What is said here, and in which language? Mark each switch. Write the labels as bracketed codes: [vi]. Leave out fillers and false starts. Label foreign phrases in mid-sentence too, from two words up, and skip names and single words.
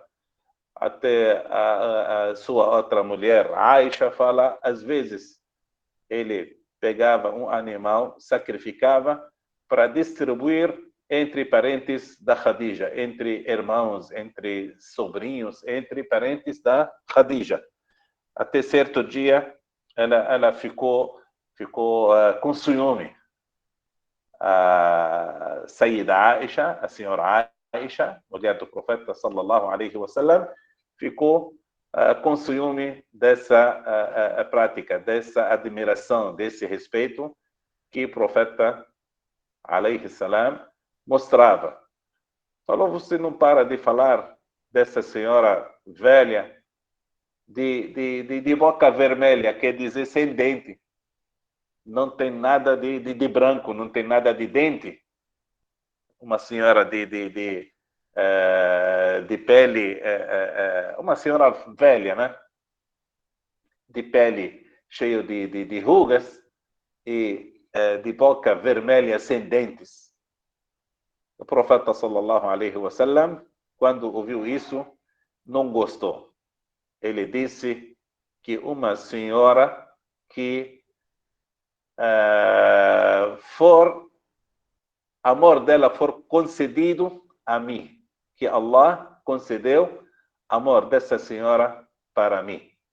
[pt] Até a sua outra mulher, Aisha, fala, às vezes, ele pegava um animal, sacrificava para distribuir entre parentes da Khadija, entre irmãos, entre sobrinhos, entre parentes da Khadija. Até certo dia, ela ficou com ciúme. A Sayyida Aisha, a senhora Aisha, mulher do profeta [ar] صلى الله عليه وسلم, [pt] ficou com ciúme dessa prática, dessa admiração, desse respeito que o profeta [ar] عليه السلام [pt] mostrava. Falou, você não para de falar dessa senhora velha, de boca vermelha, quer dizer sem dente. Não tem nada de branco, não tem nada de dente. Uma senhora de pele, uma senhora velha, né? De pele cheio de rugas e de boca vermelha sem dentes. O profeta [ar] صلى الله عليه وسلم, [pt] quando ouviu isso, não gostou. Ele disse que uma senhora que amor dela for concedido a mim, que Allah concedeu amor dessa senhora para mim.